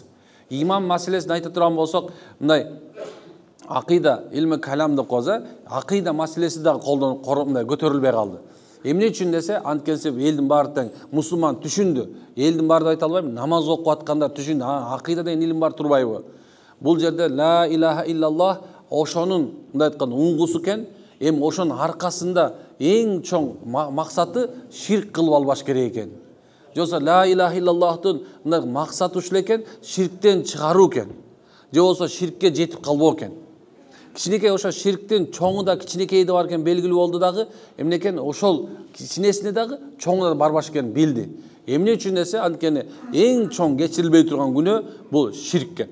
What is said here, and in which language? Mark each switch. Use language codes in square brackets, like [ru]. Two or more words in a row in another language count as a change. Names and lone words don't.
[ky] Иман маселесин айта турган болсок, мындай акыйда, илми калам деп коебуз, акыйда маселеси да мындай көтөрүлбөй калды. Эмне үчүн десе, анткени элдин баары тең мусулман түшүндү. Элдин баары деп айта албайм, намаз окуп аткандар түшүндү. Акыйда деген илим бар турбайбы? Бул жерде [ar] لا إله إلا الله [ky] ошонун мындай айтканда уңгусу экен. Эми ошонун аркасында эң чоң максаты ширк кылып албаш керек экен. Же болсо [ar] لا إله إلا الله [ky] мындай максаты ушул экен, ширктен чыгаруу экен. Же болсо ширкке жетип калбоо экен. Кичинекей ошо ширктин чоңу да кичинекейди бар экен белгилүү болду дагы, эмнекен ошол кичинесине дагы чоңуна да барбаш экенин билди. Эмне үчүн десе, анткени эң чоң кечирилбей турган күнөө бул ширк экен.